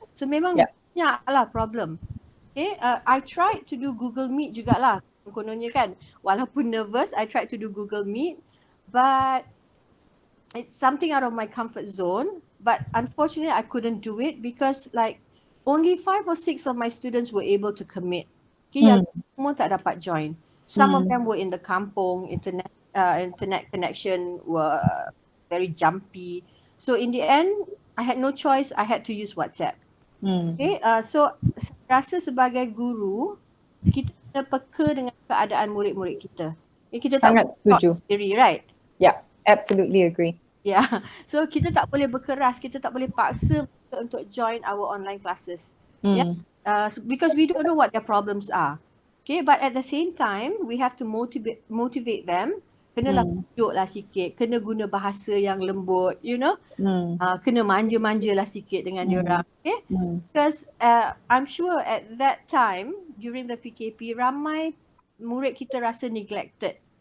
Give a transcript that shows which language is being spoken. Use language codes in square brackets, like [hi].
[en] So [ms] memang banyak lah problem. [en] Okay, I tried to do Google Meet [ms] jugalah, kononnya kan. [en] Walaupun nervous, I tried to do Google Meet, but it's something out of my comfort zone. But unfortunately, I couldn't do it because like only 5 or 6 of my students were able to commit. [ms] Okay, yang semua tak dapat join. [en] Some of them were in the kampung, internet connection were very jumpy. So in the end, I had no choice. I had to use WhatsApp. Okay, so [ms] rasa sebagai guru, kita kena peka dengan keadaan murid-murid kita. Kita sangat setuju. [en] Diri, right? Yeah, absolutely agree. [ms] Yeah, so kita tak boleh berkeras, kita tak boleh paksa untuk [en] join our online classes. Yeah, because we don't know what their problems are. Okay, but at the same time, we have to motivate them. [ms] Kenalah tunjuklah sikit, kena guna bahasa yang lembut, [en] you know. [ms] Kena manja-manjalah sikit dengan diorang, [en] okay? Because I'm sure at that time, during the PKP, [ms] ramai murid kita rasa neglected.